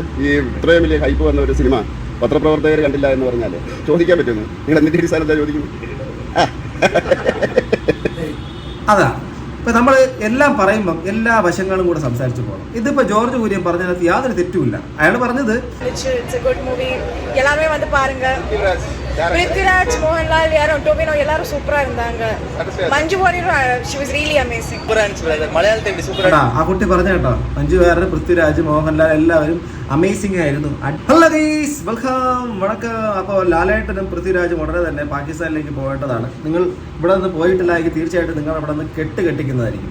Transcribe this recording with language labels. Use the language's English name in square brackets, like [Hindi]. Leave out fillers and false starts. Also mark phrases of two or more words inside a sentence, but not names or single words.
[Malayalam] ഈ ഇത്രയും വലിയ ഹൈപ്പ് വന്ന ഒരു സിനിമ പത്രപ്രവർത്തകർ കണ്ടില്ല എന്ന് പറഞ്ഞാൽ ചോദിക്കാൻ പറ്റുന്നു. നിങ്ങൾ എന്തിൻ്റെ അടിസ്ഥാനം എന്താ ചോദിക്കുന്നു? അതാ ഇപ്പൊ നമ്മൾ എല്ലാം പറയുമ്പം എല്ലാ വശങ്ങളും കൂടെ സംസാരിച്ചു പോകണം. ഇതിപ്പോ ജോർജ് കുര്യൻ പറഞ്ഞതിനകത്ത് യാതൊരു തെറ്റുമില്ല. അയാൾ പറഞ്ഞത് [Tamil] எல்லாருமே வந்து பாருங்க. பிருத்விராஜ், மோகன்லால், யாரும் டோபினோ எல்லாரும் சூப்பரா இருந்தாங்க. [English] மஞ்சு வாரியர் she was really amazing. [Malayalam] മലയാളത്തിൽ സൂപ്പർ. ആ കുട്ടി പറഞ്ഞ കേട്ടോ, മഞ്ജു വാര്യർ, പൃഥ്വിരാജ്, മോഹൻലാൽ എല്ലാവരും അമേസിംഗ് ആയിരുന്നു. [English] hello guys, welcome, വണക്കം. [Malayalam] അപ്പോൾ ലാലേട്ടനും പൃഥ്വിരാജും ഉടനെ തന്നെ പാകിസ്ഥാനിലേക്ക് പോകേണ്ടതാണ്. നിങ്ങൾ ഇവിടെ നിന്ന് പോയിട്ടില്ലെങ്കിൽ തീർച്ചയായിട്ടും നിങ്ങൾ അവിടെ നിന്ന് കെട്ടിക്കുന്നതായിരിക്കും.